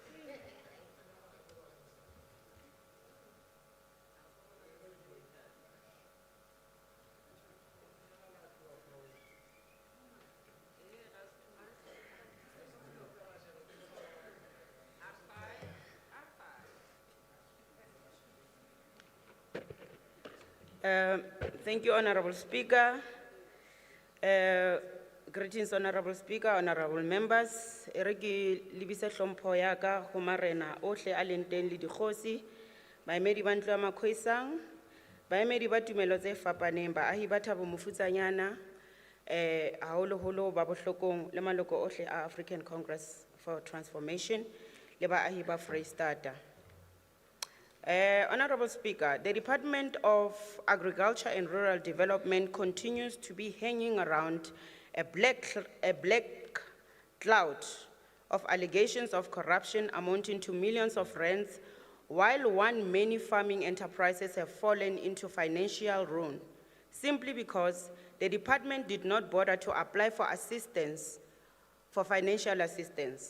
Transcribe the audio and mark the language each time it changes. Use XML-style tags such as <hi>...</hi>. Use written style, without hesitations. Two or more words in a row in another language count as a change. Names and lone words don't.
<en>Thank you, Honorable Speaker. Greetings, Honorable Speaker, Honorable Members.</en> <st>Ereki libise hlompho ya ka ho marena ohle a leng teng le dikgosi, baemedi ba ntlo ya makhoisang, baemedi ba tumelo tse fapaneng, baahi ba Thabo Mofutsanyana, haholoholo ba bohlokong le maloko ohle a African Congress for Transformation, le baahi ba Freistata.</st> <en>Honorable Speaker, the Department of Agriculture and Rural Development continues to be hanging around a black cloud of allegations of corruption amounting to millions of rands, while many farming enterprises have fallen into financial ruin, simply because the department did not bother to apply for financial assistance.</en>